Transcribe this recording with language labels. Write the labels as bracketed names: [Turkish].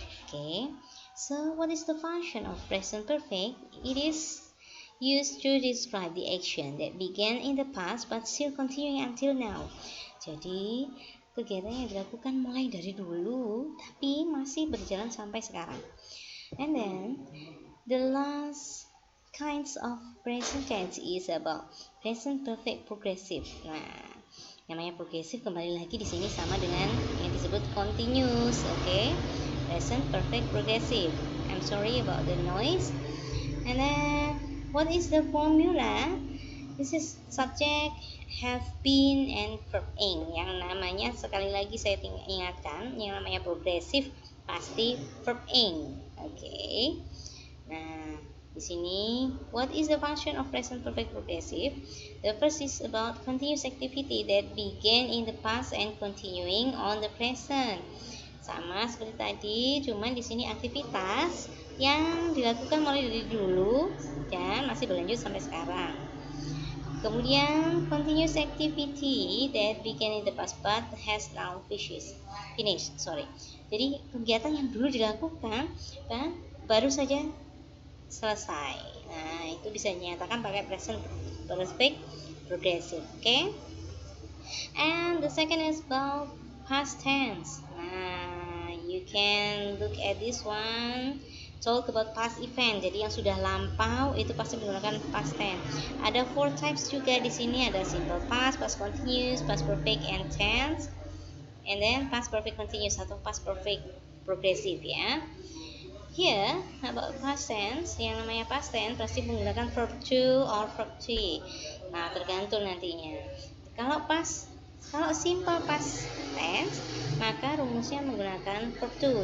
[English] Okay, so what is the function of present perfect? It is used to describe the action that began in the past but still continuing until now. [Indonesian] Jadi, kegiatan yang dilakukan mulai dari dulu tapi masih berjalan sampai sekarang. [English] And then, the last kinds of present tense is about present perfect progressive. Nah, [Indonesian] Yang namanya progressive kembali lagi di sini sama dengan yang disebut continuous. Oke. [English] Present perfect progressive. I'm sorry about the noise. And then what is the formula? This is subject, have been, and verb ing. [Indonesian] Yang namanya sekali lagi saya ingatkan, yang namanya progressive pasti verb ing. Oke. Nah, di sini [English] what is the function of present perfect progressive? The first is about continuous activity that began in the past and continuing on the present. [Indonesian] Sama seperti tadi, cuman di sini aktivitas yang dilakukan mulai dari dulu dan masih berlanjut sampai sekarang. [English] Kemudian continuous activity that began in the past but has now finished. [Indonesian] Jadi kegiatan yang dulu dilakukan dan baru saja selesai. Nah, itu bisa dinyatakan pakai present perfect progressive. Okay? [English] And the second is about past tense. Nah, you can look at this one. Talk about past event. [Indonesian] Jadi yang sudah lampau itu pasti menggunakan past tense. Ada 4 types juga di sini. Ada simple past, past continuous, past perfect, and tense. [English] And then past perfect continuous atau past perfect progressive ya. Here about past tense, [Indonesian] yang namanya past tense pasti menggunakan verb to or verb to. Nah, tergantung nantinya. Kalau simple past tense, maka rumusnya menggunakan verb to.